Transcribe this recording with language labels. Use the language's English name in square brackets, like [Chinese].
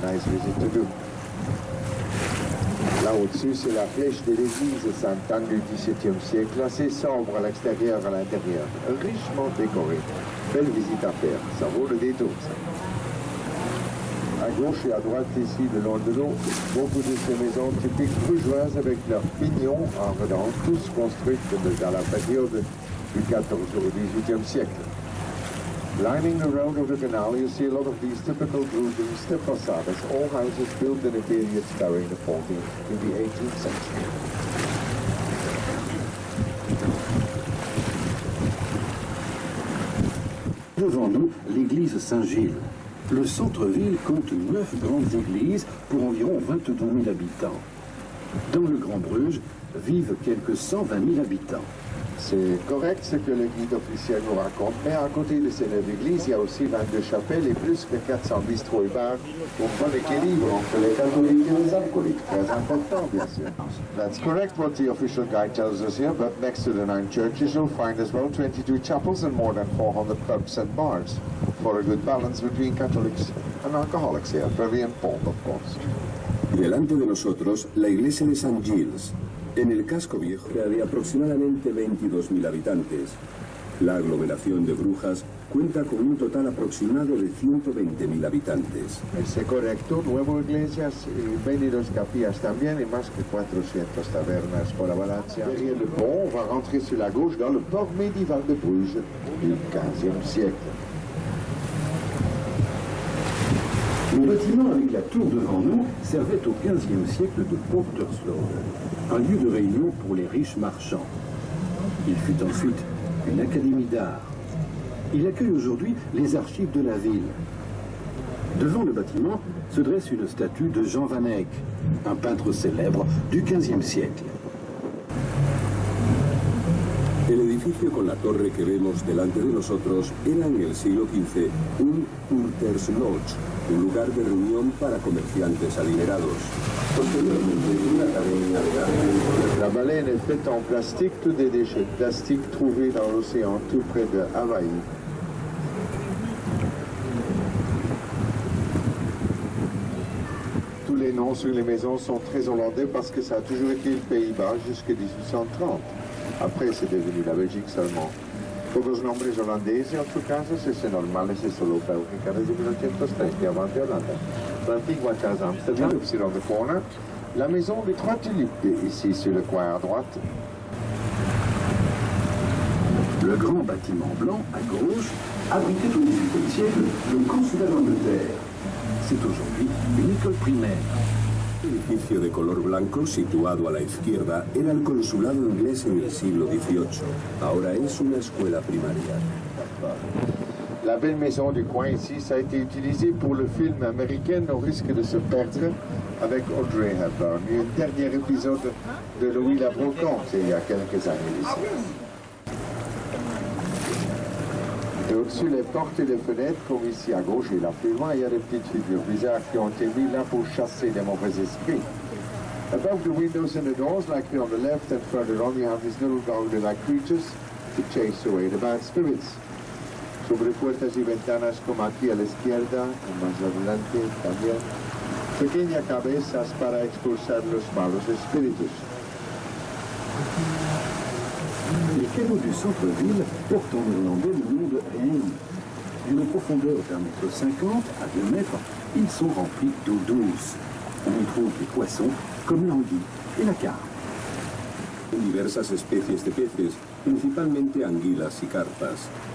[English] Nice visit to do. [French] Là au-dessus, c'est la flèche de l'église Sainte-Anne du XVIIe siècle, assez sobre à l'extérieur et à l'intérieur, richement décorée. Belle visite à faire, ça vaut le détour, ça. À gauche et à droite, ici, le long de l'eau, beaucoup de ces maisons typiques brugeoises avec leurs pignons en redans, tous construites dans la période du XIVe au XVIIIe siècle. [English] Lining the road of the canal, you see a lot of these typical Bruges step façades, all houses built in a period during the 14th to the 18th century. [French] Devant nous, l'église Saint-Gilles. Le centre-ville compte 9 grandes églises pour environ 22 000 habitants. Dans le Grand Bruges vivent quelques 120 000 habitants. C'est correct ce que le guide officiel nous raconte, mais à côté de ces 9 églises, il y a aussi 22 chapelles et plus que 400 bistrots et bars pour un bon équilibre entre les catholiques et les alcooliques. Très important, bien sûr. [English] That's correct what the official guide tells us here, but next to the 9 churches, you'll find as well 22 chapels and more than 400 pubs and bars for a good balance between Catholics and alcoholics here. Very important, of course. [Spanish] Delante de nosotros, la iglesia de St. Gilles. En el casco viejo de aproximadamente 22.000 habitantes. La aglomeración de Brujas cuenta con un total aproximado de 120.000 habitantes. [French] C'est [Spanish] correcto, nueve iglesias y 22 capillas también y más que 400 tabernas por la Valencia. [French] Derrière le pont, on va rentrer sur la gauche dans le port médiéval de Bruges du XVe siècle. Le bâtiment avec la tour devant nous servait au XVe siècle de Portersloo, un lieu de réunion pour les riches marchands. Il fut ensuite une académie d'art. Il accueille aujourd'hui les archives de la ville. Devant le bâtiment se dresse une statue de Jean Van Eyck, un peintre célèbre du XVe siècle. [Spanish] El edificio con la torre que vemos delante de nosotros era en el siglo XV un Purters Lodge, un lugar de reunión para comerciantes adinerados. Posteriormente, una academia de arte. [French] La baleine est faite en plastique, tous des déchets de plastique trouvés dans l'océan tout près de Hawaï. Tous les noms sur les maisons sont très hollandais parce que ça a toujours été le Pays-Bas jusqu'à 1830. Après, c'est devenu la Belgique seulement. [Spanish] Todos los nombres holandeses, [French] en tout cas, c'est normal, c'est [Spanish] solo Bélgica desde 1830, [French] avant [Spanish] de Holanda. [French] L'antigua Casa Amsterdam, c'est dans le corner. La maison des Trois Tulipes, ici sur le coin à droite. Le grand bâtiment blanc, à gauche, abritait au XVIIIe siècle le consulat d'Angleterre. C'est aujourd'hui une école primaire. [Spanish] El edificio de color blanco, situado a la izquierda, era el consulado inglés en el siglo XVIII. Ahora es una escuela primaria. [French] La belle maison du coin ici, ça a été utilisé pour le film américain Au risque de se perdre avec Audrey Hepburn. Il y a un dernier épisode de Louis la Brocante, il y a quelques années ici. Et au-dessus les portes et les fenêtres, comme ici à gauche et là plus loin, il y a des petites figures bizarres qui ont été mises là pour chasser les mauvais esprits. [English] Above the windows and the doors, like on the left and further on, you have these little golden-like creatures to chase away the bad spirits. [Spanish] Sobre puertas y ventanas como aquí a la izquierda, y más adelante también, pequeñas cabezas para expulsar los malos espíritus. [French] Les canaux du centre-ville portent en néerlandais le nom de Heijn. D'une profondeur d'1,50 m à 2 mètres, ils sont remplis d'eau douce. On y trouve des poissons comme l'anguille et la carpe. [Spanish] Diversas especies de peces, principalmente anguilas y carpas.